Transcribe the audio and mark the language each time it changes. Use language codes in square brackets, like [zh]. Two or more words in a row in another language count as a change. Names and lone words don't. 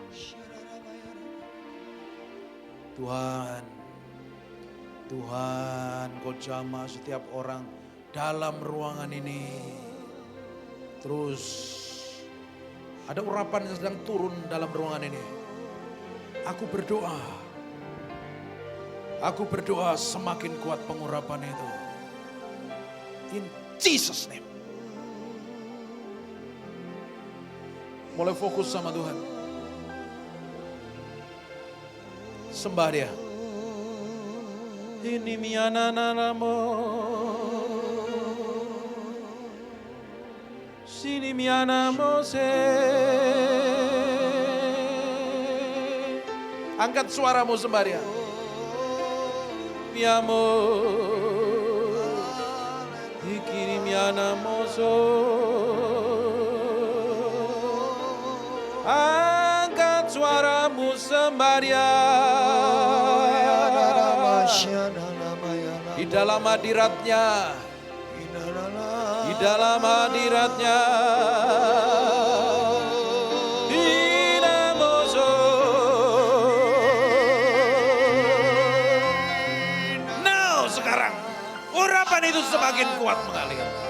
[id] Tuhan, Tuhan, kau jamah setiap orang dalam ruangan ini. Terus ada urapan yang sedang turun dalam ruangan ini. Aku berdoa semakin kuat pengurapan itu. [en] In Jesus name. [id] Mulai fokus sama Tuhan. Sembah dia. Ini miananamo. Sini mianamo se. Angkat suaramu sembah dia. Miamo. Ikini mianamo so. Angkat suaramu sembah dia. Di dalam hadiratnya. Di dalam hadiratnya. Dinamoso. Now sekarang urapan itu semakin kuat mengalir.